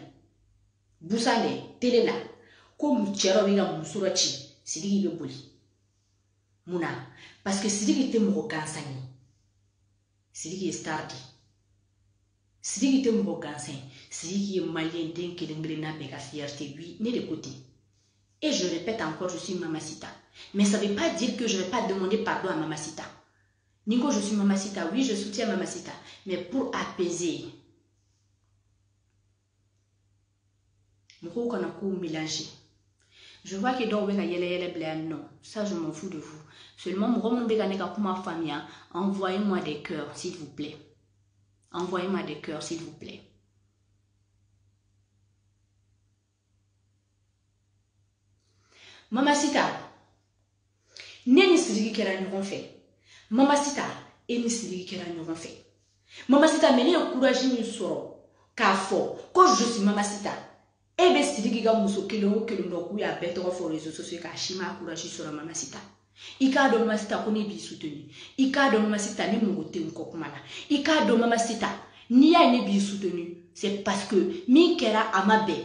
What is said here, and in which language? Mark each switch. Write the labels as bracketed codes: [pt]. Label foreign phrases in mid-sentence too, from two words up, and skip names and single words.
[bm] Busan dɛ, télé la, ko cɛ dɔ bɛ ka muso dɔ ci, Sidiki bɛ boli. Munna? [fr] Parce que [bm] Sidiki tɛ mɔgɔ gansan ye. Sidiki ye star de. Sidiki tɛ mɔgɔ gansan ye. Sidiki ye malien den kelen-kelenna bɛɛ ka fierté. Oui, ne de ko ten. [fr] Et je répète encore, je suis Mama Sita. Mais ça ne veut pas dire que je ne vais pas demander pardon à Mama Sita. Nico, je suis Mama Sita. Oui, je soutiens Mama Sita. Mais pour apaiser. [bm] Moko kana ko mélanger. [fr] Je vois que donc non, ça je m'en fous de vous. Seulement, envoyez-moi des cœurs, s'il vous plaît. Envoyez-moi des cœurs, s'il vous plaît. [bm] Mamacita, ne ni sirigi kɛra ɲɔgɔn fɛ. Mamacita, e ni sirigi kɛra ɲɔgɔn fɛ. Mamacita, mais ne ye courage min sɔrɔ k'a fɔ ko [fr] je suis [bm] Mamacita. E bɛ sirigi ka muso kelen o kelen dɔ k'u y'a bɛɛ tɔgɔ fɔ [fr] réseaux sociaux [bm] k'a si ma courage sɔrɔ Mamacita. I k'a dɔn Mamacita ko ne b'i soutenir. I k'a dɔn Mamacita ne mago tɛ n kɔ kuma la. I k'a dɔn Mamacita n'i y'a ye ne b'i soutenir, [fr] c'est parce que [bm] min kɛra a ma bɛn.